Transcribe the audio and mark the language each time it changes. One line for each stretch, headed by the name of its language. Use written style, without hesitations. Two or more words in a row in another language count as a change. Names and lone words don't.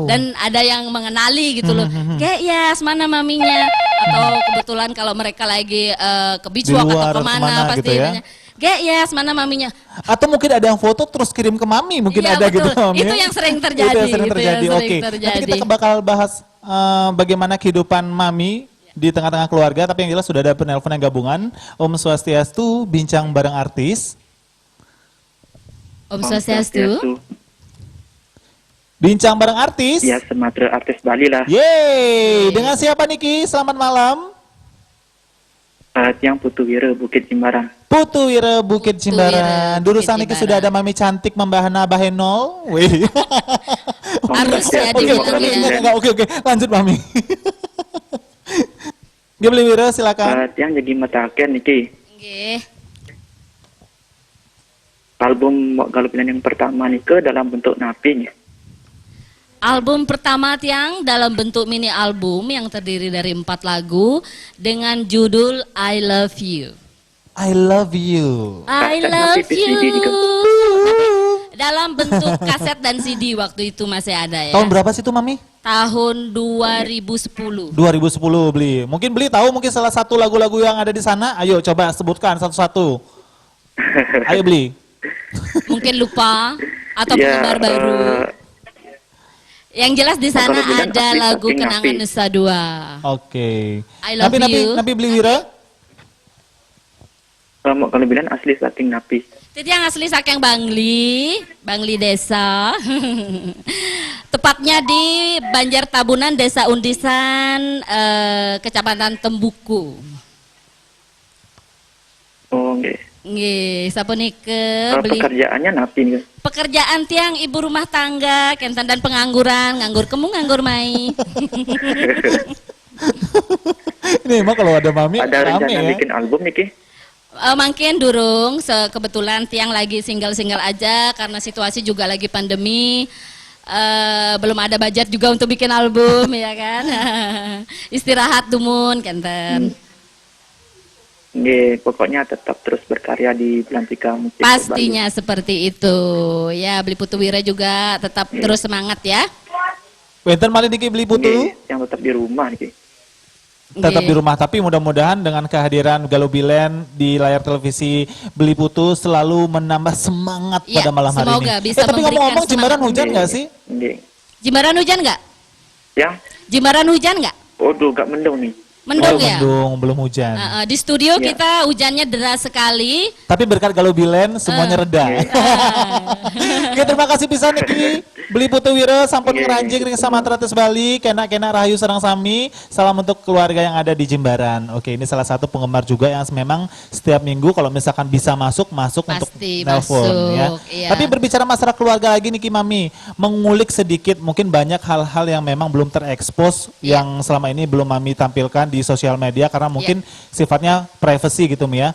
Indonesian: Dan ada yang mengenali gitu loh. Kayak yes mana maminya atau kebetulan kalau mereka lagi ke beach Di walk luar atau atau kemana kemana pasti gitu ya. nanya, Gek yes mana maminya. Atau mungkin ada yang foto terus kirim ke Mami, mungkin Iya, ada betul. gitu Mami. Itu yang sering terjadi, Itu yang sering gitu, terjadi. yang sering Oke. Nanti terjadi. kita bakal bahas bagaimana kehidupan Mami di tengah-tengah keluarga, tapi yang jelas sudah ada penelpon yang gabungan. Om Swastiastu, bincang bareng artis. Om Swastiastu. Bincang bareng artis. Ya, Sumatera artis Bali lah. Yeay, dengan siapa Niki? Selamat malam.
Balinese: Tiang Putu Wira, Bukit Jimbaran.
Indonesian: Putu Wira Bukit Putu Jimbaran. Wira, Dulu Bukit sang Niki Jimbaran. sudah ada Mami cantik membahana Bahenol. Wih. Harus ya Oke, dibilangnya. oke. Lanjut Mami. Gimana Wira, silakan.
Balinese: Tiang jadi mataken niki. Nggih.
Indonesian: Album Galupinan yang pertama nika dalam bentuk napi. Album pertama Tiang dalam bentuk mini album yang terdiri dari 4 lagu dengan judul I Love You. I love you. I Kaset love tapi CD you. juga. Dalam bentuk kaset dan CD waktu itu masih ada ya. Tahun berapa sih itu Mami? Tahun 2010. 2010 beli. Mungkin beli tahu mungkin salah satu lagu-lagu yang ada di sana. Ayo coba sebutkan satu-satu. Ayo beli. Mungkin lupa atau Ya, penggemar baru. Yang jelas di sana kalau bilang ada asli lagu
Balinese: saking
Indonesian: Kenangan Napi. Nusa Dua. Oke. I love you.
Balinese: Napi beli wira?
Indonesian: Kalau bilang asli
Balinese: saking Napi.
Indonesian: Itu yang asli saking Bangli desa. Tepatnya di Banjar Tabunan, Desa Undisan, Kecamatan Tembuku.
Balinese: Oh, nggih. Nggih, sapunike beli
Indonesian: Pekerjaannya Napi nih. pekerjaan tiang ibu rumah tangga, kentan dan pengangguran,
Balinese: nganggur kemu nganggur mai.
Indonesian: Ini emang kalau ada mami Ada rame rencana ya. bikin album nih, Ki? Mungkin durung, kebetulan tiang lagi single-single aja karena situasi juga lagi pandemi. Belum ada budget juga untuk bikin album ya kan.
Balinese: Istirahat dumun kenten. Nggih,
Indonesian: pokoknya tetap terus berkarya di Belantika Musik Pastinya seperti itu. Ya, Beli Putu Wira juga tetap terus semangat ya.
Balinese: Wenten malih niki beli
Indonesian: Bali. putu.
Balinese: Nggih,
Indonesian: yang tetap di rumah nih, Ki. Tetap
Balinese: Nggih.
Indonesian: di rumah, tapi mudah-mudahan dengan kehadiran Galubilen di layar televisi Beli Putu selalu menambah semangat Ya, pada malam hari semoga ini. bisa Tapi memberikan ngomong-ngomong Jimbaran semangat. hujan nggak sih?
Balinese: Nggih.
Indonesian: Jimbaran hujan nggak? Ya. Jimbaran hujan nggak? Waduh, gak mendung nih. Mendung ya? Mendung, belum hujan. Di studio Ya. kita hujannya deras sekali. Tapi berkat Galubilen semuanya reda. Oke, terima kasih
Balinese: pisan niki
Indonesian: Beli Putu Wira sampun Iya,
Balinese: ngeranjing ring Sumatera Tes Bali, kena rahayu sareng sami.
Indonesian: Salam untuk keluarga yang ada di Jimbaran. Oke, ini salah satu penggemar juga yang memang setiap minggu kalau misalkan bisa masuk untuk Pasti nelpon ya. masuk, iya. Tapi berbicara masalah keluarga lagi niki Mami, mengulik sedikit mungkin banyak hal-hal yang memang belum terekspos Iya. yang selama ini belum Mami tampilkan di sosial media karena mungkin sifatnya privacy gitu Mi ya.